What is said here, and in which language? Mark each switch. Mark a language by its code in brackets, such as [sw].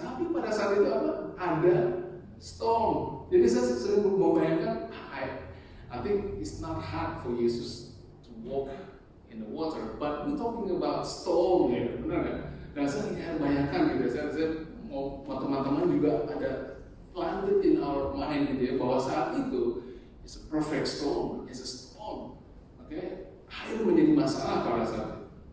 [id] Tapi pada saat itu ada storm. Jadi saya sering membayangkan, [en] I think it's not hard for Jesus to walk in the water, but we're talking about storm [id] ya, benar nggak? Dan saya bayangkan gitu, saya mau teman-teman juga ada [en] planted in our mind [id] gitu ya, bahwa saat itu [en] it's a perfect storm, it's a storm, [id] air menjadi masalah pada saat itu.